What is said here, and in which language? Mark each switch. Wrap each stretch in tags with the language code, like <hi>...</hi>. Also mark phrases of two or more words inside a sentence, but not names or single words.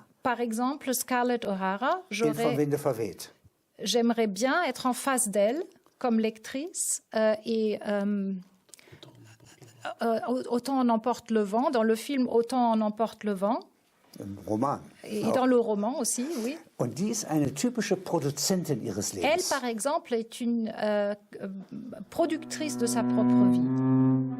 <fr>Par exemple, Scarlett O'Hara,</fr> <de>in Vom Winde verweht.</de> <fr>j'aimerais bien être en face d'elle comme lectrice Autant en emporte le vent, dans le film Autant en emporte le vent,</fr> <de>Im Roman.</de> <fr>et dans le roman aussi, oui.</fr> <de>Und die ist eine typische Produzentin ihres</de> <fr>Elle,</fr> <de>Lebens.</de> <fr>par exemple, est une productrice de sa propre vie.</fr>